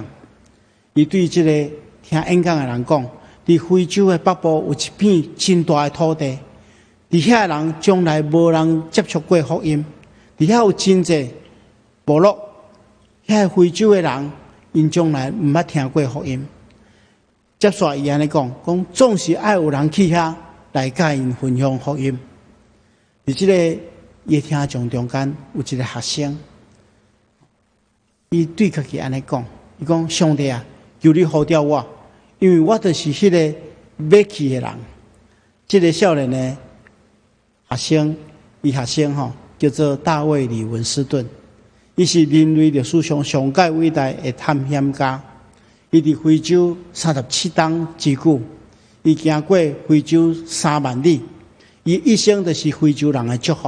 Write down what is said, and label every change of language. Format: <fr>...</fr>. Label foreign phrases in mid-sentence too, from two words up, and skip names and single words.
<nan>伊对这个听演讲的人讲，伫非洲的北部有一片真大的土地，伫遐人将来无人接触过福音，伫遐有真侪部落，遐非洲的人因将来毋捌听过福音。接续伊安尼讲，总是爱有人去遐来甲因分享福音。伫即个夜听众中间有一个学生，伊对家己安尼讲，伊讲：上帝啊，求你呼召我，因为我就是迄个要去的人。这个少年的学生叫做大卫·李文斯顿，伊是人类历史上上界伟大的探险家。伊伫非洲37冬之久，伊行过非洲3万里，伊一生就是非洲人的祝福。</nan>